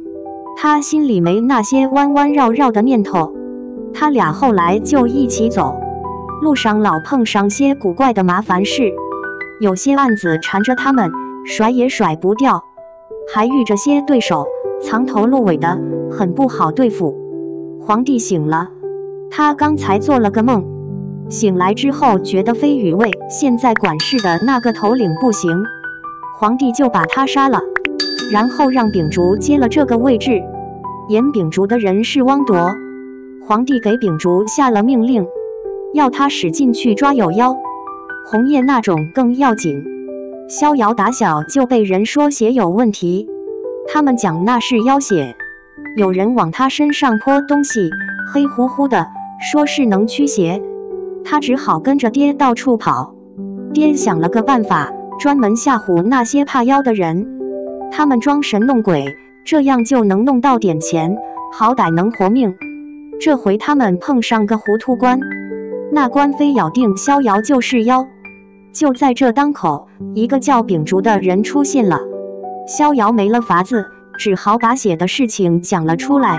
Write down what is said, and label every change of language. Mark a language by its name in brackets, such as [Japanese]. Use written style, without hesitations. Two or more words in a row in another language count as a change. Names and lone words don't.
[Chinese] 他心裡沒那些彎彎繞繞的念頭，他倆後來就一起走，路上老碰上些古怪的麻煩事，有些案子纏着他們，甩也甩不掉，還遇着些對手，藏頭露尾的，很不好對付。皇帝醒了，他剛才做了個夢，醒來之後覺得飛羽衛現在管事的那個頭領不行，皇帝就把他殺了。然後讓秉燭接了這個位置，演秉燭的人是汪鐸。皇帝給秉燭下了命令，要他使勁去抓有妖，紅葉那種更要緊。逍遙打小就被人說血有問題，他們講那是妖血，有人往他身上潑東西，黑乎乎的，說是能驅邪，他只好跟着爹到處跑。爹想了個辦法，專門嚇唬那些怕妖的人。他們裝神弄鬼，這樣就能弄到點錢，好歹能活命。這回他們碰上個糊塗官，那官非咬定逍遙就是妖。就在這當口，一個叫秉燭的人出現了，逍遙沒了法子，只好把血的事情講了出來。